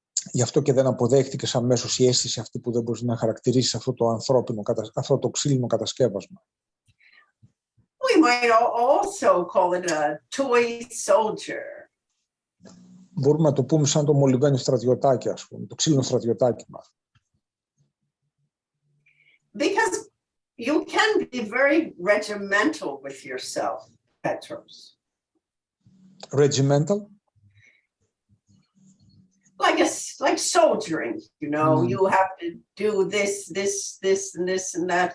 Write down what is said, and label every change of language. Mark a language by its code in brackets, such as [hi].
[el] Γι' αυτό και δεν αποδέχτηκες αμέσως η αίσθηση αυτή που δεν μπορείς να χαρακτηρίσεις αυτό το ανθρώπινο, αυτό το ξύλινο κατασκεύασμα. [en] We might also call it a toy soldier. [el] Μπορούμε να το πούμε σαν το μολυβένιο στρατιωτάκι, ας πούμε, το ξύλινο στρατιωτάκι μας. [en] Because you can be very regimental with yourself, Petros. Regimental? Like soldiering, you know, you have to do this, and this, and that.